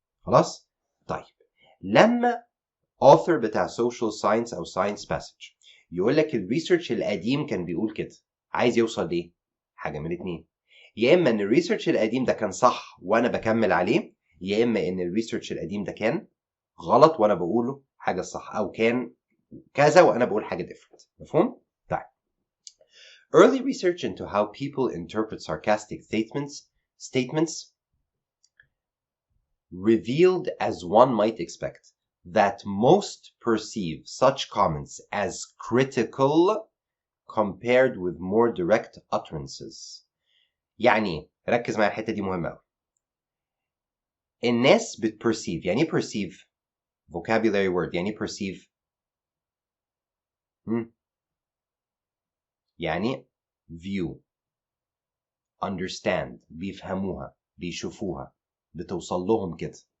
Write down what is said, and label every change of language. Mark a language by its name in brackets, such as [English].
[Arabic] خلاص؟ طيب لما author بتاع social science او science passage يقول لك الريسيرش القديم كان بيقول كده، عايز يوصل ليه؟ حاجه من اتنين، يا اما ان الريسيرش القديم ده كان صح وانا بكمل عليه، يا اما ان الريسيرش القديم ده كان غلط وانا بقوله حاجه صح، او كان كذا وانا بقول حاجه different. مفهوم؟ طيب. [English] Early research into how people interpret sarcastic statements revealed, as one might expect, that most perceive such comments as critical compared with more direct utterances. [Arabic] يعني ركز معايا الحته دي مهمه قوي. الناس بتperceive، يعني ايه perceive؟ [English] vocabulary word. [Arabic] يعني ايه perceive؟ يعني view، understand، بيفهموها، بيشوفوها، بتوصل لهم كده.